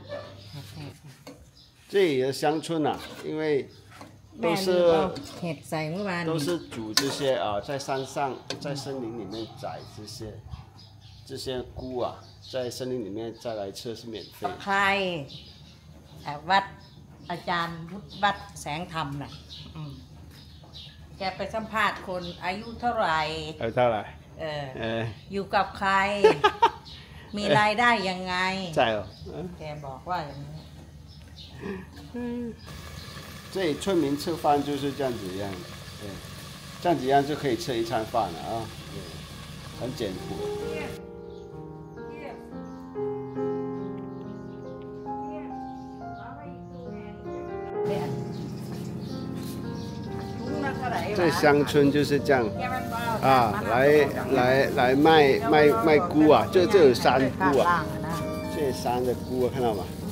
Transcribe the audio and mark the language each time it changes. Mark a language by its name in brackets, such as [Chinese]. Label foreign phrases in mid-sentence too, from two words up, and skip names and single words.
[Chinese] 这里的乡村啊，因为都是煮这些啊，在山上，在森林里面摘这些菇啊，在森林里面再来吃是免费。 [Thai] ใครวัดอาจารย์วุฒิวัดแสงธรรมน่ะแกไปสัมภาษณ์คนอายุเท่าไหร่อยู่กับใคร มีรายได้ยังไง ใช่เหรอ แกบอกว่าอย่างนี้ [Chinese] 这里村民吃饭就是这样子样，这样子样就可以吃一餐饭了啊，很简朴。这乡村就是这样啊，来卖菇啊，这有山菇啊，这山的菇啊，看到吗？